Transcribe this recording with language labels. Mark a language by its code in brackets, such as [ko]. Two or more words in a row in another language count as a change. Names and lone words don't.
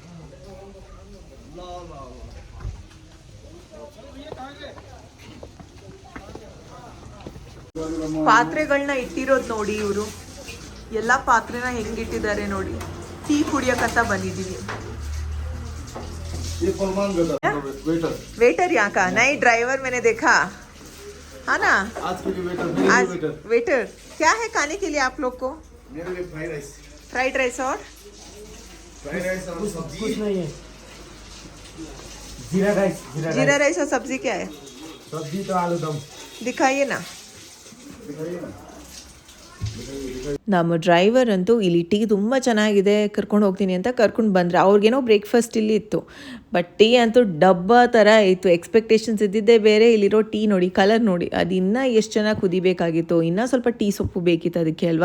[kn] ಪಾತ್ರೆಗಳನ್ನ ಇಟ್ಟಿರೋದು ನೋಡಿ ಇವರು. ಎಲ್ಲ ಪಾತ್ರೆನ ಹೆಂಗಿಟ್ಟಿದ್ದಾರೆ ನೋಡಿ. ಟೀ ಕುಡಿಯಕಂತ ಬಂದಿದ್ದೀವಿ. [hi] ये फरमान देता वेटर वेटर यहाँ का नहीं, ड्राइवर मैंने देखा हाँ ना, आज के लिए वेटर, मेरे आज लिए वेटर। वेटर क्या है खाने के लिए आप लोग को? मेरे लिए फ्राइड राइस और और सब्जी। कुछ नहीं है। जीरा राइस, जीरा राइस और सब्जी क्या है? सब्जी तो आलू दम। दिखाइए ना. [kn] ನಮ್ಮ ಡ್ರೈವರ್ ಅಂತೂ ಇಲ್ಲಿ ಟೀ ತುಂಬ ಚೆನ್ನಾಗಿದೆ ಕರ್ಕೊಂಡು ಹೋಗ್ತೀನಿ ಅಂತ ಕರ್ಕೊಂಡು ಬಂದರೆ ಅವ್ರಿಗೇನೋ ಬ್ರೇಕ್ಫಾಸ್ಟ್ ಇಲ್ಲಿ ಇತ್ತು, ಬಟ್ ಟೀ ಅಂತೂ ಡಬ್ಬ ಥರ ಇತ್ತು. ಎಕ್ಸ್ಪೆಕ್ಟೇಷನ್ಸ್ ಇದ್ದಿದ್ದೇ ಬೇರೆ. ಇಲ್ಲಿರೋ ಟೀ ನೋಡಿ, ಕಲರ್ ನೋಡಿ, ಅದು ಇನ್ನೂ ಎಷ್ಟು ಚೆನ್ನಾಗಿ ಕುದಿಬೇಕಾಗಿತ್ತು, ಇನ್ನೂ ಸ್ವಲ್ಪ ಟೀ ಸೊಪ್ಪು ಬೇಕಿತ್ತು ಅದಕ್ಕೆ ಅಲ್ವಾ.